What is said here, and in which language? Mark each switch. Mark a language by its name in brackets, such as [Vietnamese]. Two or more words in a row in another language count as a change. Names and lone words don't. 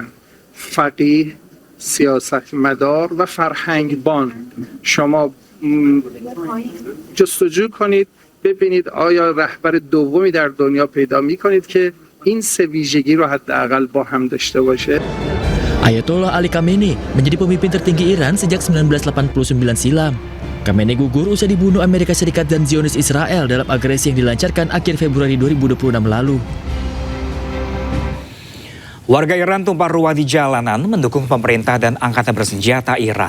[Persian] فقیه، سیاستمدار و فرهنگبان. شما جستجو کنید ببینید آیا رهبر دومی در دنیا پیدا میکنید که این سه ویژگی رو حداقل با هم داشته باشه. [Indonesian] Ayatollah Ali Khamenei menjadi pemimpin tertinggi Iran sejak 1989 silam. Khamenei gugur usai dibunuh Amerika Serikat dan Zionis Israel dalam agresi yang dilancarkan akhir Februari 2026 lalu. Warga Iran tumpah ruah di jalanan mendukung pemerintah dan angkatan bersenjata Iran.